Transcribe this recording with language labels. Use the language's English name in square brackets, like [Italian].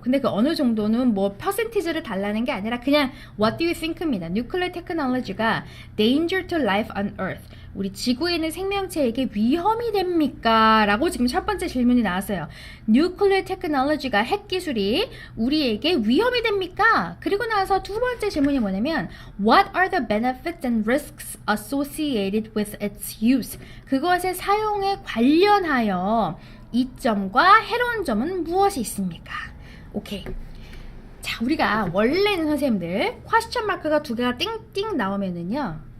[Korean] 근데 그 어느 정도는 뭐 퍼센티지를 달라는 게 아니라 그냥 [English] what do you think [Korean] 입니다. [English] nuclear technology가 danger to life on earth. [Korean] 우리 지구에 있는 생명체에게 위험이 됩니까? 라고 지금 첫 번째 질문이 나왔어요. nuclear technology가 핵기술이 우리에게 위험이 됩니까? 그리고 나서 두 번째 질문이 뭐냐면 [English] what are the benefits and risks associated with its use? [Korean] 그것의 사용에 관련하여 이점과 해로운 점은 무엇이 있습니까? 오케이. 자, 우리가 원래는 선생님들 퀘스천 마크가 두 개가 띵띵 나오면은요.